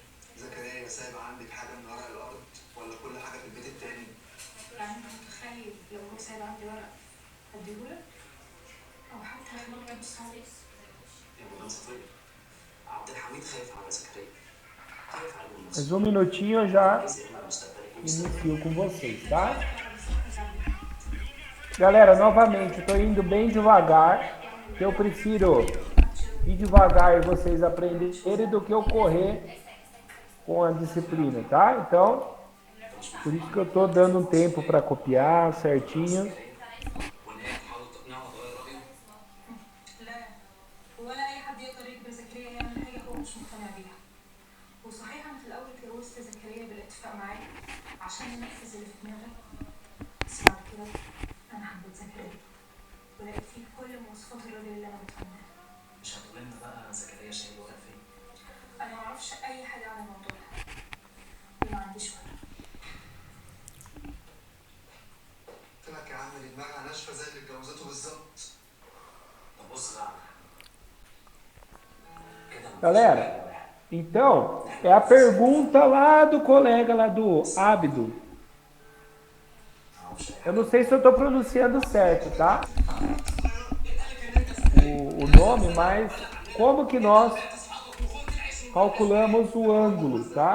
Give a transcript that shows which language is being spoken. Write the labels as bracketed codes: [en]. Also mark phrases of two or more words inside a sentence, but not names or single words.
[ar] زكريا سايب عندك حاجه من ورق الارض ولا كل حاجه في البيت التاني؟ يعني انت متخيل لو هو سايب عندي ورق اديهولك؟ او حتى هخليك تبص عليه؟ يا مدام صفية، عبد الحميد خايف على زكريا، خايف على المنصب. [pt] Mais um minutinho eu já [ar] عايز يعمل مستقبلك ومستقبلك. [pt] inicio com vocês, tá? Galera, novamente, eu tô indo bem devagar, que eu prefiro ir devagar e vocês aprenderem do que eu correr com a disciplina, tá? Então, por isso que eu tô dando um tempo para copiar certinho. [ar] والنهاية تحاول تقنعه تغير رأيه. لا، ولا اي حد يقدر يجبر زكريا يعمل حاجه هو مش مقتنع بيها. وصحيح انا في الاول اتجوزت زكريا بالاتفاق معاك عشان انفذ اللي في دماغك، بس بعد كده انا حبيت زكريا ولقيت فيه كل مواصفات الراجل اللي انا بتمناها. مش هتقول لنا بقى زكريا شايل ورق فين؟ انا معرفش اي حاجه عن الموضوع ده وما عنديش ورق. قلت لك يا عم دي دماغها ناشفه زي اللي اتجوزته بالظبط. طب بص بقى كده. [pt] Galera, então, é a pergunta lá do colega lá do Ábido. Eu não sei se eu tô pronunciando certo, tá? O nome, mas como que nós calculamos o ângulo, tá?